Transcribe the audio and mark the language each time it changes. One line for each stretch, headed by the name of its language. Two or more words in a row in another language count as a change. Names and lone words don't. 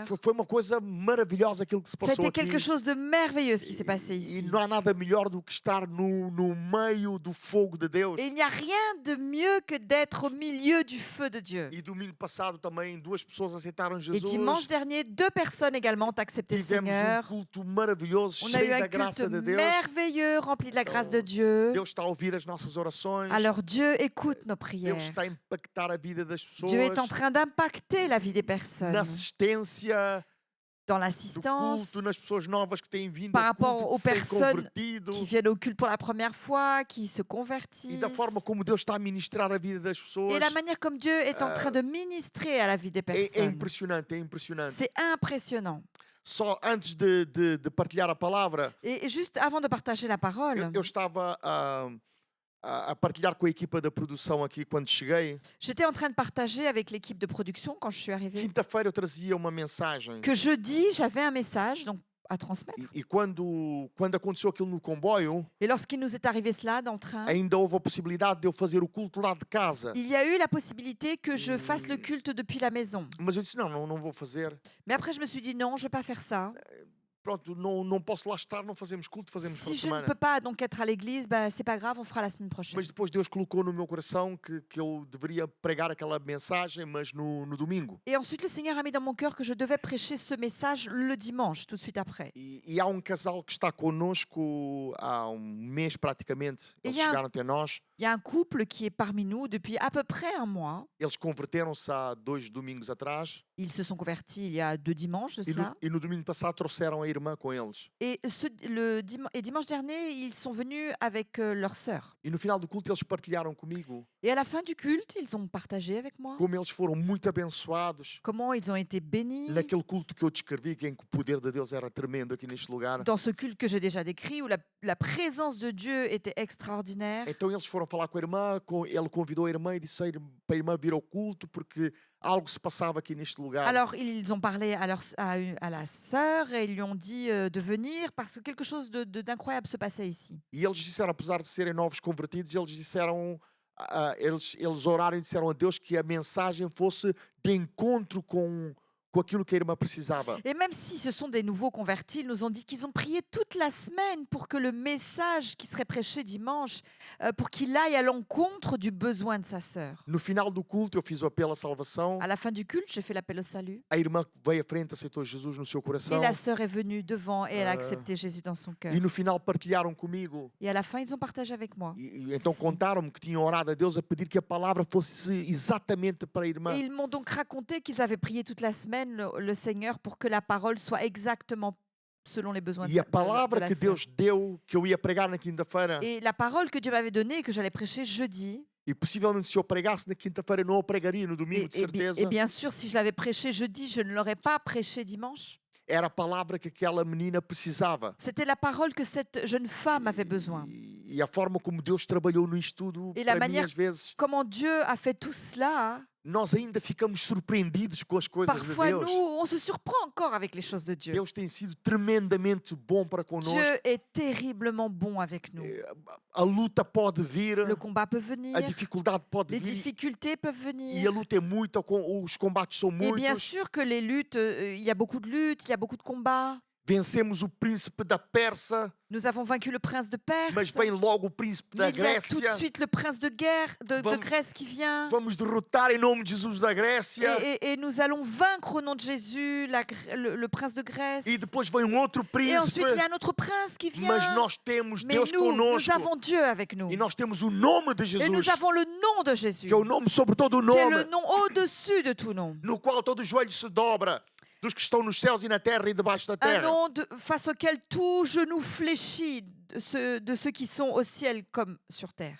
Portuguese: Foi uma coisa maravilhosa aquilo que se passou
French: C'était
Portuguese: aqui.
French: quelque chose de merveilleux ce qui s'est passé
Portuguese: E
French: ici.
Portuguese: não há nada melhor do que estar no meio do fogo de Deus.
French: Et il n'y a rien de mieux que d'être au milieu du feu de Dieu.
Portuguese: E domingo passado também 2 pessoas aceitaram
French: Et
Portuguese: Jesus.
French: dimanche dernier, 2 personnes également ont accepté le
Portuguese: Tivemos
French: Seigneur.
Portuguese: culto maravilhoso,
French: On a eu
Portuguese: cheio
French: un
Portuguese: da graça
French: culte
Portuguese: de Deus.
French: merveilleux, rempli de la grâce de Dieu.
Portuguese: Deus está a ouvir as nossas orações.
French: Alors Dieu écoute nos
Portuguese: Deus
French: prières.
Portuguese: está a impactar a vida das pessoas.
French: Dieu est en train d'impacter la vie des personnes.
Portuguese: Na assistência
French: Dans
Portuguese: do
French: l'assistance,
Portuguese: culto, nas pessoas novas que têm vindo
French: par
Portuguese: ao
French: rapport
Portuguese: culto,
French: aux
Portuguese: que se têm
French: personnes
Portuguese: convertido.
French: qui viennent au culte pour la première fois, qui se
Portuguese: E
French: convertissent.
Portuguese: da forma como Deus está a ministrar a vida das pessoas.
French: Et la manière comme Dieu est en train de ministrer à la vie des
Portuguese: É
French: personnes.
Portuguese: impressionante, é impressionante.
French: C'est impressionnant.
Portuguese: Só antes de partilhar a palavra,
French: Et juste avant de partager la parole,
Portuguese: eu estava a partilhar com a equipa da produção aqui quando cheguei.
French: j'étais en train de partager avec l'équipe de production quand je suis arrivée
Portuguese: Quinta-feira eu trazia uma mensagem.
French: que jeudi, j'avais un message donc, à transmettre.
Portuguese: E quando aconteceu aquilo no comboio,
French: Et lorsqu'il nous est arrivé cela dans le train,
Portuguese: ainda houve a possibilidade de eu fazer o culto lá de casa.
French: il y a eu la possibilité que je fasse le culte depuis la maison.
Portuguese: Mas eu disse, não vou fazer.
French: Mais après, je me suis dit non, je ne vais pas faire ça.
Portuguese: Pronto, não posso lá estar, não fazemos culto, fazemos
French: Si
Portuguese: para
French: je ne
Portuguese: semana.
French: peux pas donc être à l'église, bah, c'est pas grave, on fera la semaine prochaine.
Portuguese: Mas depois Deus colocou no meu coração que eu deveria pregar aquela mensagem, mas no domingo.
French: Et ensuite, le Seigneur a mis dans mon cœur que je devais prêcher ce message le dimanche, tout de suite après.
Portuguese: E há casal que está connosco há mês praticamente. E Eles há- chegaram até nós.
French: Il y a un couple qui est parmi nous depuis à peu près un mois.
Portuguese: Eles converteram-se há 2 domingos atrás.
French: Ils se sont convertis il y a 2 dimanches de
Portuguese: E
French: cela.
Portuguese: no domingo passado trouxeram a irmã com eles.
French: Et, dimanche dernier, ils sont venus avec leur sœur.
Portuguese: E no final do culto eles partilharam comigo
French: Et à la fin du culte, ils ont partagé avec moi
Portuguese: como eles foram muito abençoados
French: comment ils ont été bénis
Portuguese: naquele culto que eu descrevi, em que o poder de Deus era tremendo aqui neste lugar.
French: dans ce culte que j'ai déjà décrit, où la présence de Dieu était extraordinaire.
Portuguese: Então eles foram falar com a irmã, ele convidou a irmã e disse para a irmã vir ao culto porque algo se passava aqui neste lugar.
French: Alors, ils ont parlé à la sœur et ils lui ont dit de venir parce que quelque chose d'incroyable se passait ici.
Portuguese: E eles disseram, apesar de serem novos convertidos, eles disseram, eles oraram e disseram a Deus que a mensagem fosse de encontro com com aquilo que a irmã precisava.
French: Et même si ce sont des nouveaux convertis, ils nous ont dit qu'ils ont prié toute la semaine pour que le message qui serait prêché dimanche, pour qu'il aille à l'encontre du besoin de sa sœur.
Portuguese: No final do culto, eu fiz o apelo à salvação.
French: À la fin du culte, j'ai fait l'appel au salut.
Portuguese: A irmã veio à frente, aceitou Jesus no seu
French: Et
Portuguese: coração.
French: la sœur est venue devant et elle a accepté Jésus dans son cœur.
Portuguese: E no final partilharam comigo.
French: Et à la fin, ils ont partagé avec moi.
Portuguese: Então Sim. contaram-me que tinham orado a Deus a pedir que a palavra fosse exatamente para a irmã.
French: Et ils m'ont donc raconté qu'ils avaient prié toute la semaine le Seigneur pour que la parole soit exactement selon les besoins
Portuguese: E a
French: de
Portuguese: palavra
French: la
Portuguese: que
French: sœur.
Portuguese: Deus deu, que eu ia pregar na quinta-feira,
French: Et la parole que Dieu m'avait donnée et que j'allais prêcher jeudi,
Portuguese: e possivelmente se eu pregasse na quinta-feira, não a pregaria no domingo, de certeza.
French: et bien sûr, si je l'avais prêché jeudi, je ne l'aurais pas prêché dimanche.
Portuguese: Era a palavra que aquela menina precisava.
French: C'était la parole que cette jeune femme avait besoin.
Portuguese: E a forma como Deus trabalhou nisto tudo,
French: E la
Portuguese: para mim,
French: manière-
Portuguese: às vezes,
French: Comment Dieu a fait tout cela,
Portuguese: nós ainda ficamos surpreendidos com as coisas de
French: parfois
Portuguese: Deus.
French: nous, on se surprend encore avec les choses de Dieu.
Portuguese: Deus tem sido tremendamente bom para connosco.
French: Dieu est terriblement bon avec nous.
Portuguese: A luta pode vir,
French: Le combat peut venir,
Portuguese: a dificuldade pode
French: les
Portuguese: vir,
French: difficultés peuvent
Portuguese: e a
French: venir.
Portuguese: luta é muita, os combates são
French: Et bien
Portuguese: muitos.
French: sûr que les luttes, il y a beaucoup de luttes, il y a beaucoup de combats.
Portuguese: Vencemos o príncipe da Pérsia,
French: Nous avons vaincu le prince de Perse.
Portuguese: mas vem logo o príncipe da
French: Mais il y a tout de
Portuguese: Grécia.
French: suite le prince de guerre de
Portuguese: Vamos-
French: Grèce qui vient.
Portuguese: Vamos derrotar em nome de Jesus da Grécia.
French: Et nous allons vaincre au nom de Jésus le prince de Grèce.
Portuguese: E depois vem um outro
French: Et
Portuguese: príncipe.
French: ensuite, il y a un autre prince qui vient.
Portuguese: Mas nós temos
French: Mais
Portuguese: Deus
French: nous
Portuguese: conosco.
French: avons Dieu avec nous.
Portuguese: E nós temos o nome de
French: Et
Portuguese: Jesus,
French: nous avons le nom de Jésus,
Portuguese: que é o nome sobre todo o
French: qui est
Portuguese: nome,
French: le nom au-dessus de tout nom.
Portuguese: no qual todo joelho se dobra, dos que estão nos céus e na terra e debaixo da
French: Un
Portuguese: terra.
French: nom face auquel tout genou fléchit de ceux qui sont au ciel comme sur terre.